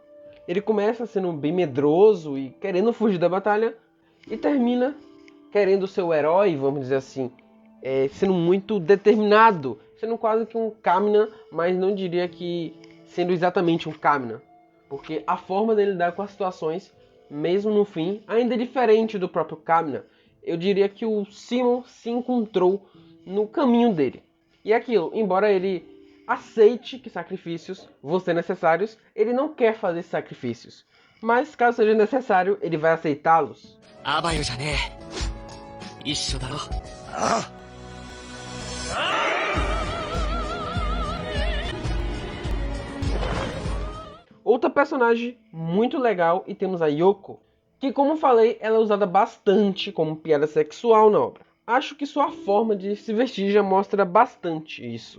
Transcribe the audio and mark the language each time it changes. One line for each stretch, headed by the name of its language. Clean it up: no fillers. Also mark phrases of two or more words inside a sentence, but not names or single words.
Portuguese: Ele começa sendo bem medroso e querendo fugir da batalha, e termina querendo ser o herói, vamos dizer assim, sendo muito determinado, sendo quase que um Kamina, mas não diria que sendo exatamente um Kamina, porque a forma dele lidar com as situações, mesmo no fim, ainda é diferente do próprio Kamina. Eu diria que o Simon se encontrou no caminho dele. E é aquilo, embora ele aceite que sacrifícios vão ser necessários, ele não quer fazer sacrifícios. Mas caso seja necessário, ele vai aceitá-los.
Japanese: アバヨじゃねえ。一緒だろ。ああ。
Portuguese: Outra personagem muito legal e temos a Yoko, que como falei, ela é usada bastante como piada sexual na obra. Acho que sua forma de se vestir já mostra bastante isso.